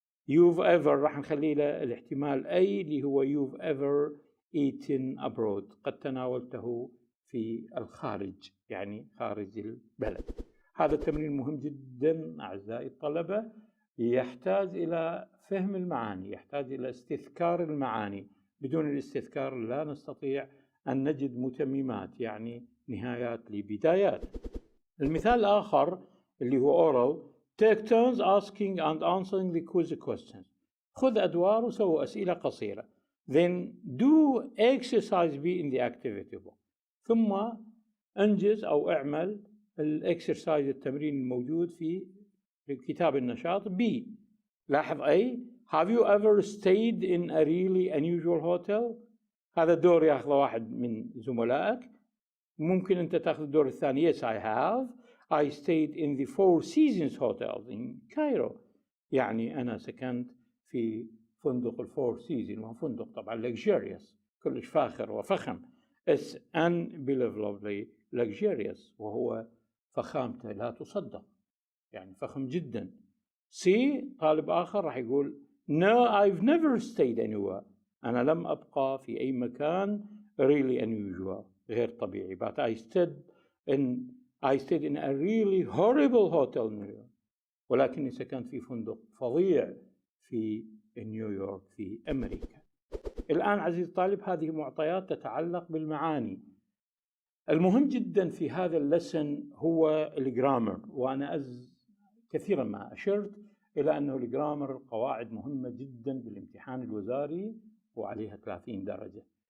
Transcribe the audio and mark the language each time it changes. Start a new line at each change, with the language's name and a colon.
English: you've ever
Arabic: راح نخلي له الاحتمال أي اللي هو
English: you've ever eaten abroad،
Arabic: قد تناولته في الخارج، يعني خارج البلد. هذا التمرين مهم جدا أعزائي الطلبة، يحتاج إلى فهم المعاني، يحتاج إلى استذكار المعاني. بدون الاستذكار لا نستطيع أن نجد متممات، يعني نهايات لبدايات. المثال الآخر اللي هو
English: oral take turns asking and answering the quiz questions.
Arabic: خذ أدوار وسووا أسئلة قصيرة.
English: Then do exercise B in the activity book.
Arabic: ثم انجز أو اعمل الاكسرسايز التمرين الموجود في كتاب النشاط B. لاحظ أي
English: have you ever stayed in a really unusual hotel؟
Arabic: هذا الدور ياخذ واحد من زملائك. ممكن أنت تأخذ الدور الثاني.
English: Yes I have. I stayed in the Four Seasons Hotel in Cairo.
Arabic: يعني أنا سكنت في فندق الفور سيزون، وهو فندق طبعا luxurious كلش فاخر وفخم.
English: It's unbelievably luxurious،
Arabic: وهو فخامته لا تصدق، يعني فخم جدا. سي طالب آخر راح يقول
English: No I've never stayed anywhere.
Arabic: أنا لم أبقى في أي مكان
English: really unusual
Arabic: غير طبيعي.
English: But I stayed in a really horrible hotel in New York.
Arabic: ولكني سكنت في فندق فظيع في نيويورك في أمريكا. الآن عزيزي الطالب هذه معطيات تتعلق بالمعاني. المهم جدا في هذا اللسن هو الجرامر، وأنا كثيرا ما أشرت إلى أنه الجرامر قواعد مهمة جدا بالامتحان الوزاري وعليها 30 درجة.